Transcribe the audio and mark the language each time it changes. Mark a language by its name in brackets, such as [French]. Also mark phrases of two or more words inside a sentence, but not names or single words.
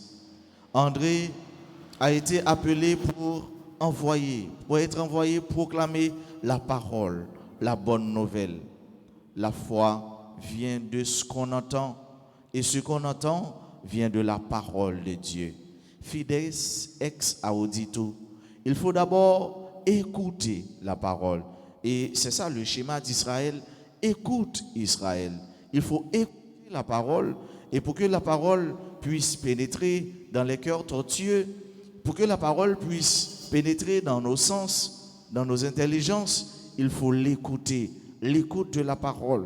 [French] André a été appelé pour être envoyé proclamer la parole, la bonne nouvelle. La foi vient de ce qu'on entend et ce qu'on entend vient de la parole de Dieu. [Latin] Fides ex audito. [French] Il faut d'abord écouter la parole. Et c'est ça le schéma d'Israël. Écoute Israël. Il faut écouter la parole et pour que la parole puisse pénétrer dans les cœurs tortueux, pour que la parole puisse pénétrer dans nos sens, dans nos intelligences, il faut l'écouter, l'écoute de la parole.